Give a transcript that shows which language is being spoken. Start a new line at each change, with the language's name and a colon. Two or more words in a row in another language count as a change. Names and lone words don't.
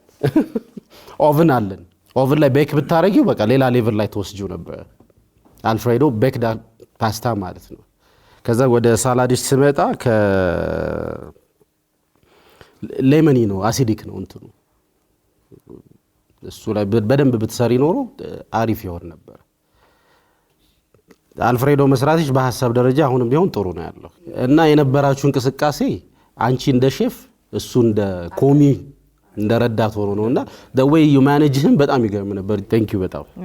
Amharic: ኦቭን ላይ ቤክ ብታረጊው በቃ ሌላ ሌቭል ላይ ተወስጂው ነበር። አልፍሬዶ
English: baked pasta
Amharic: ማለት ነው። ከዛ ወደ ሳላዲሽ ስመጣ ሌመኒ ነው፣ አሲዲክ ነው እንትኑ። እሱ ላይ በደንብ ብትሰሪ ኖሮ አሪፍ ይሆን ነበር። አልፍሬዶ መስራትሽ በሐሳብ ደረጃ አሁንም ቢሆን ጥሩ ነው ያለው እና የነበራችሁ እንቅስቃሴ አንቺ እንደ ሼፍ እሱ እንደ ኮሚ እንደ ረዳት ሆኖ ነውና
English: the way you manage him
Amharic: በጣም ይገርም ነበር
English: thank you
Amharic: በጣም